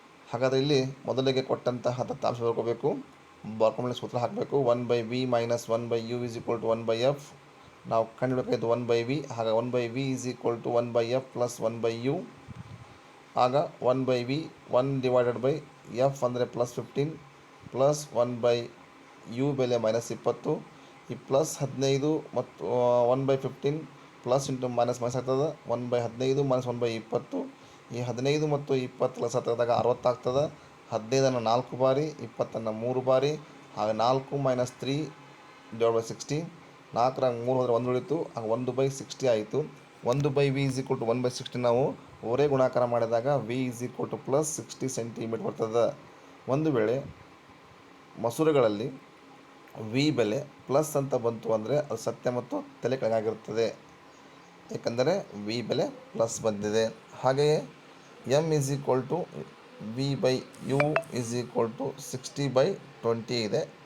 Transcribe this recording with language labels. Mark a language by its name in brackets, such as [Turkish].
[Kannada] ಹಾಗಾದರೆ ಇಲ್ಲಿ ಮೊದಲಿಗೆ ಕೊಟ್ಟಂತಹ ದತ್ತಾಂಶ ಬರ್ಕೋಬೇಕು. ಬರ್ಕೊಂಡ್ಮೇಲೆ ಸೂತ್ರ ಹಾಕಬೇಕು. [English] 1 by v minus 1 by u is equal to 1 by f. [Kannada] ನಾವು ಕಂಡುಹಿಡಬೇಕಾಯ್ತು 1 by v. ಆಗ [English] 1 by v is equal to 1 by f plus 1 by u. [Kannada] ಆಗ 1 by v 1 divided by f ಅಂದರೆ ಪ್ಲಸ್ 15 ಪ್ಲಸ್ 1 by u ಬೆಲೆ minus 20. ಈ plus 15 ಮತ್ತು 1 by 15 plus into minus ಆಗ್ತದೆ. 1 by 15 minus 1 by 20. ಈ 15 ಮತ್ತು 20 ಪ್ಲಸ್ ಹತ್ತದಾಗ 60 ಆಗ್ತದೆ. 15 4 ಬಾರಿ, 20 3 ಬಾರಿ. ಆಗ 4 ಮೈನಸ್ 3 ಡಿವೈಡ್ ಬೈ 60. 4 3 ಹೋದರೆ 1 ಉಳಿತು. ಆಗ 1 by 60 ಆಯಿತು. [English] 1 by v is equal to 1 by 60 [Kannada] ನಾವು ಅವರೇ ಗುಣಾಕಾರ ಮಾಡಿದಾಗ v is equal to plus 60 centimetre ಬರ್ತದೆ. ಒಂದು ವೇಳೆ ಮಸೂರಗಳಲ್ಲಿ ವಿ ಬೆಲೆ ಪ್ಲಸ್ ಅಂತ ಬಂತು ಅಂದರೆ ಅದು ಸತ್ಯ ಮತ್ತು ತಲೆ ಕೆಳಗಾಗಿರುತ್ತದೆ, ಏಕೆಂದರೆ ವಿ ಬೆಲೆ ಪ್ಲಸ್ ಬಂದಿದೆ. [English] ಹಾಗೆಯೇ M is equal to V by U is equal to 60 by 20 ಇದೆ.